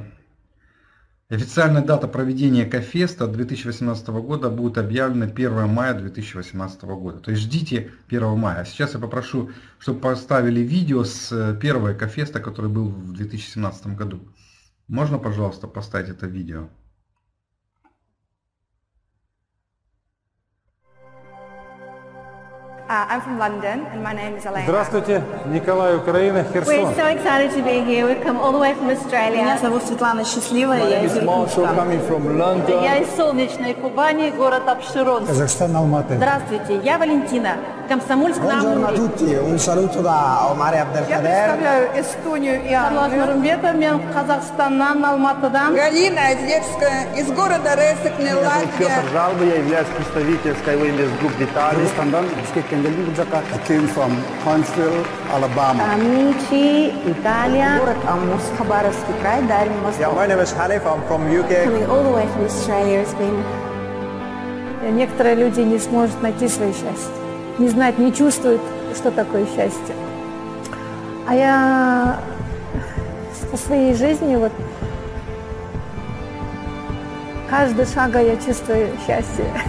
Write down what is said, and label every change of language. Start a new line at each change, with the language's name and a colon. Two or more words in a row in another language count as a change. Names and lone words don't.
Russian: Официальная дата проведения Экофеста 2018 года будет объявлена 1 мая 2018 года. То есть ждите 1 мая. А сейчас я попрошу, чтобы поставили видео с первого Экофеста, который был в 2017 году. Можно, пожалуйста, поставить это видео?
English: I'm from London and my name is Elena.
Russian: Здравствуйте, Николай, Украина, Херсон.
English: We're so excited to be here. We've come all the way from Australia.
Russian: Меня зовут Светлана Счастливая, я из Иркутска. Я из солнечной Кубани, город Апшеронск. Казахстан, Алматы. Здравствуйте, я Валентина. Комсомольск на
Italian: Buongiorno a
Russian: Амуре.
Italian: tutti, un saluto da Omar
Russian: Я Abdelkader. представляю Эстонию и Англию.
Kazakh: Казахстаннан, Алматыдан.
Russian: Галина Озерская из города Ресекне, Латвия. Жалба, я являюсь представителем Skyway Invest Group Italy.
English: I came from Huntsville, Alabama.
Italian: Amici, Italia.
Russian: Город Амурск, Хабаровский край, Дальний Восток.
English: My name is Hanif, I'm from UK. Coming all the way from Australia has been
Russian: Некоторые люди не смогут найти свое счастье, не знают, не чувствуют, что такое счастье. А я со своей жизнью, вот, каждый шаг я чувствую счастье.